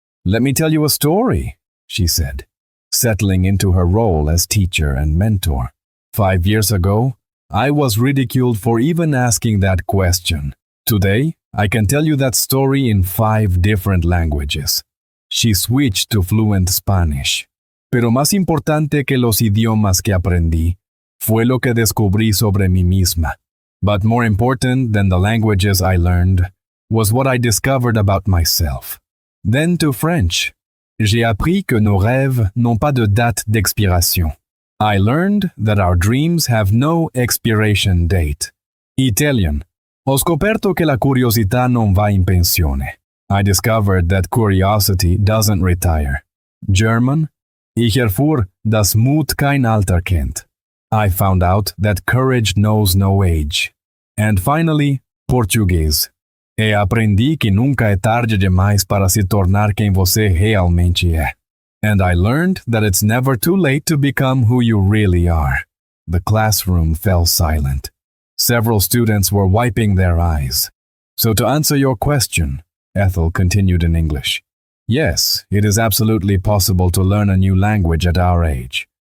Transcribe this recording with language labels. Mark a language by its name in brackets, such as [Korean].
[English] "Let me tell you a story," she said, settling into her role as teacher and mentor. 5 years ago, I was ridiculed for even asking that question. Today, I can tell you that story in 5 different languages. She switched to fluent Spanish. [Spanish] Pero más importante que los idiomas que aprendí fue lo que descubrí sobre mí misma. [English] But more important than the languages I learned was what I discovered about myself. Then to French. [French] J'ai appris que nos rêves n'ont pas de date d'expiration. [English] I learned that our dreams have no expiration date. Italian. [Italian] Ho scoperto che la curiosità non va in pensione. [English] I discovered that curiosity doesn't retire. German. [German] Ich erfuhr, dass Mut kein Alter kennt. [English] I found out that courage knows no age. And finally, Portuguese. [Portuguese] E aprendi que nunca é tarde demais para se tornar quem você realmente é. [English] And I learned that it's never too late to become who you really are. The classroom fell silent. Several students were wiping their eyes. So to answer your question, Ethel continued in English. Yes, it is absolutely possible to learn a new language at our age.